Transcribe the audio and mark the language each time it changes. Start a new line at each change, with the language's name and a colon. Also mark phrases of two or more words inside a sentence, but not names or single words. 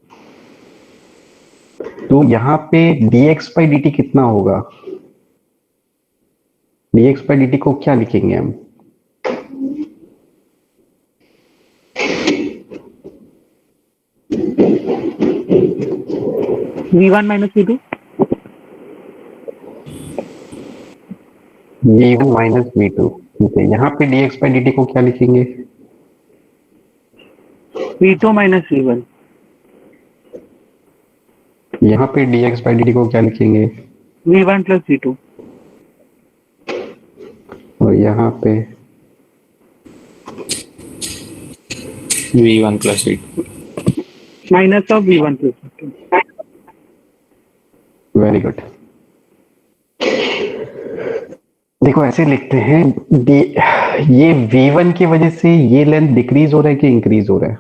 Hindi: तो यहाँ पे
English: dx by dt
Hindi: कितना होगा?
English: dx by dt
Hindi: को क्या लिखेंगे हम?
English: V1 minus V2. v1 minus v2.
Hindi: ठीक है, यहाँ पे
English: dx by dt
Hindi: को क्या लिखेंगे?
English: V2 minus V1.
Hindi: यहाँ पे
English: dx by dt
Hindi: को क्या लिखेंगे?
English: V1 plus V2.
Hindi: और यहाँ पे
English: V1 plus V2. Minus of V1 plus V2. very good.
Hindi: देखो ऐसे लिखते हैं, ये v1 की वजह से ये लेंथ डिक्रीज हो रहा है कि इंक्रीज हो रहा है?